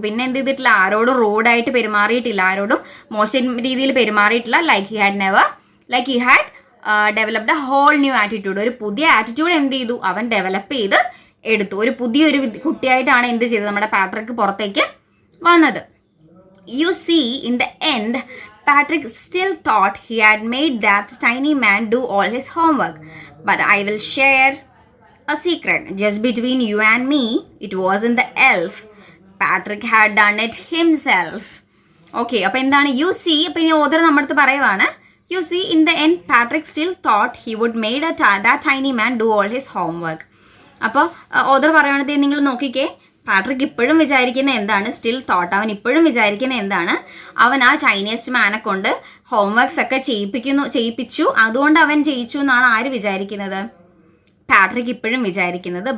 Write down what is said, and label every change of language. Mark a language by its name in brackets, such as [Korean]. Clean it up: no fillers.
[Malayalam] പിന്നെ എന്ത് ചെയ്തിട്ടില്ല, ആരോടും റൂഡായിട്ട് പെരുമാറിയിട്ടില്ല, ആരോടും മോശം രീതിയിൽ പെരുമാറിയിട്ടില്ല. [English] Like he had developed a whole new attitude. [Malayalam] ഒരു പുതിയ ആറ്റിറ്റ്യൂഡ് എന്ത് ചെയ്തു, അവൻ ഡെവലപ്പ് ചെയ്ത് എടുത്തു. ഒരു പുതിയൊരു കുട്ടിയായിട്ടാണ് എന്ത് ചെയ്തത്, നമ്മുടെ പാട്രിക് പുറത്തേക്ക് വന്നത്. [English] You see in the end Patrick still thought he had made that tiny man do all his homework. But I will share a secret. Just between you and me, it wasn't the elf. Patrick had done it himself. Okay, [Malayalam] അപ്പോൾ എന്താണ് [English] you see, [Malayalam] അപ്പോൾ ഈ author നമ്മുടെ അടുത്ത് പറയുവാണ്, [English] you see in the end Patrick still thought he would made that tiny man do all his homework. [Malayalam] അപ്പോൾ author പറയുവാണ്, നിങ്ങൾ നോക്കിക്കേ, പാട്രിക് ഇപ്പോഴും വിചാരിക്കുന്ന എന്താണ്, [English] still thought, [Malayalam] അവൻ ഇപ്പോഴും വിചാരിക്കുന്ന എന്താണ്, അവൻ ആ ചൈനീസ് മാനെ കൊണ്ട് ഹോംവർക്ക്സ് ഒക്കെ ചെയ്യിപ്പിച്ചു, അതുകൊണ്ട് അവൻ ജയിച്ചു എന്നാണ് ആര് വിചാരിക്കുന്നത്, പാട്രിക് ഇപ്പോഴും വിചാരിക്കുന്നത്.